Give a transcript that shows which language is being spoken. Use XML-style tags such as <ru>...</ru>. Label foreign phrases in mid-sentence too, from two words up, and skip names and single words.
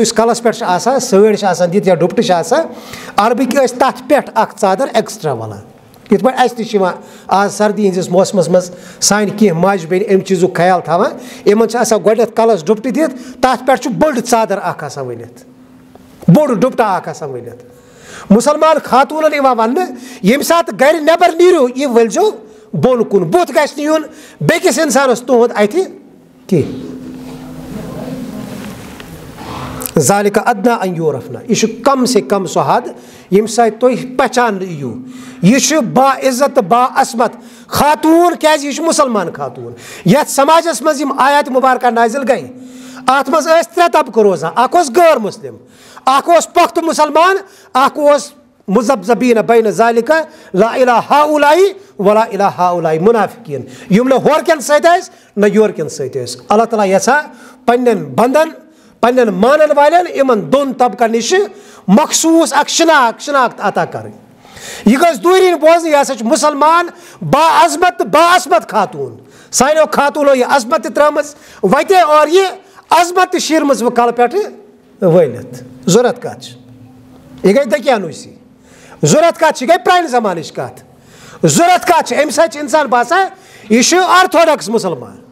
<ks>یُس کلس پٮ۪ٹھ چھِ آسان سٲڑۍ چھِ آسان دِتھ یا ڈُپٹہٕ چھِ آسان عربٕکۍ ٲسۍ تتھ پٮ۪ٹھ اکھ ژادر ایکسٹرا ولان یِتھ پٲٹھۍ اَسہِ تہِ چھِ یِوان آز سردی ہِنٛدِس موسمس منٛز سانہِ کینٛہہ ماجہِ بیٚنہِ اَمہِ چیٖزُک خیال تھاوان یِمن چھِ آسان گۄڈنٮ۪تھ کلس ڈُپٹہٕ دِتھ تتھ پٮ۪ٹھ چھُ بٔڑ ژادر اکھ آسان ؤلِتھ بوٚڑ ڈُپٹہٕ اکھ آسان ؤلِتھ مُسلمان خاتوٗنن یِوان وننہٕ ییٚمہِ ساتہٕ گرِ نٮ۪بر نیٖرِو یہِ ؤلۍزیو بۄن کُن بُتھ گژھِ نہٕ یُن بیٚکِس اِنسانس تُہُنٛد اَتھِ کینٛہہ</ks> <ar>ذالِکَ ادنا ان یورفنا</ar> <ks>یہِ چھُ</ks> <ur>کم سے کم</ur> <ks>سُہ حد ییٚمہِ سۭتۍ تُہۍ پہچاننہٕ یِیِو یہِ چھُ با عزت تہٕ با عصمت خاتوٗن کیازِ یہِ چھُ مُسلمان خاتوٗن یتھ سماجس منٛز یِم آیات مُبارکہ نازِل گٔے اتھ منٛز ٲسۍ 3 طبقہٕ روزان اکھ اوس غٲر مُسلِم اکھ اوس پختہٕ مُسلمان اکھ اوس</ks> <ar>مُذبذبیٖن بین ذالِکَ لا الہ ہاؤلاء ولا الہ ہاؤلاء</ar> <ks>مُنافِقیٖن یِم نہٕ ہورٕکٮ۪ن سۭتۍ ٲسۍ نہ یورٕکٮ۪ن سۭتۍ ٲسۍ اللہ تعالیٰ یژھان پننٮ۪ن بنٛدن پننٮ۪ن مانن والٮ۪ن یِمن 2 طبقن نِش مخصوٗص اکھ شناخت عطا کرٕنۍ یہِ گژھِ دوٗرِنۍ بوزنہٕ یہِ ہسا چھُ مُسلمان با عظمت تہٕ با عصمت خاتوٗن سانیو خاتوٗنو یہِ عظمت تہِ ترٲمٕژ وتے اور یہِ عظمت تہِ شیٖرمٕژ وۄنۍ کلہٕ پٮ۪ٹھٕ وٲلِتھ ضوٚرتھ کتھ چھِ یہِ گٔے دٔکیانوٗسی ضوٚرتھ کتھ چھِ یہِ گٔے پرانہِ زمانٕچ کتھ ضوٚرتھ کتھ چھِ امہِ سۭتۍ چھُ انسان باسان یہِ چھُ آرتھوڈاکس مُسلمان</ks>